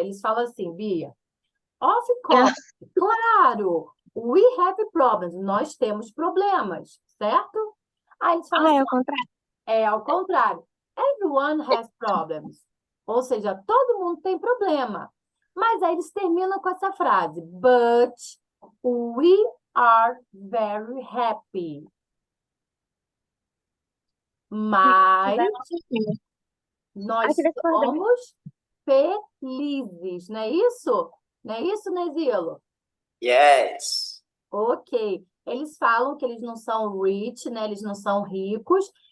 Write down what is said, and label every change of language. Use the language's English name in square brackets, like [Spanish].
[Portuguese] Eles falam assim, Bia, [English] of course, [Portuguese] claro, [English] we have problems, [Portuguese] nós temos problemas, certo? Aí eles falam É assim, o contrário. ao contrário, [English] everyone has problems, [Portuguese] ou seja, todo mundo tem problema. Mas aí eles terminam com essa frase, [English] but we are very happy. [Portuguese] Mas nós somos felizes, não é isso? Não é isso, Nesilo? [English] Yes. Ok. [Portuguese] Eles falam que eles não são rich, né? Eles não são ricos.